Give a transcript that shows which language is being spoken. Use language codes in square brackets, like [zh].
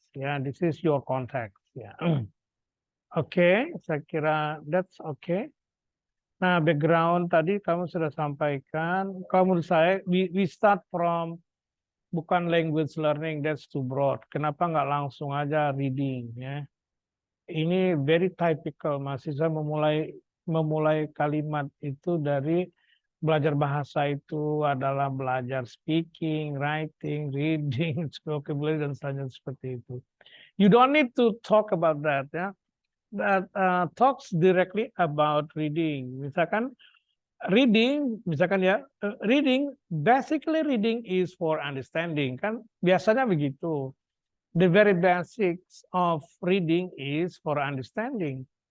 [en] This is your context. [id] Oke, saya kira [en] that's okay. [id] Nah, background tadi kamu sudah sampaikan. Kalau menurut saya, [en] we start from [id] bukan language learning, [en] that's too broad. [id] Kenapa nggak langsung aja reading ya? Ini [en] very typical, [id] mahasiswa memulai kalimat itu dari belajar bahasa itu adalah belajar speaking, writing, reading, vocabulary dan selanjutnya seperti itu. [en] You don't need to talk about that ya. That talks directly about reading. Misalkan reading, reading, basically reading is for understanding. [id] Kan biasanya begitu. [en] the very basics of reading is for understanding.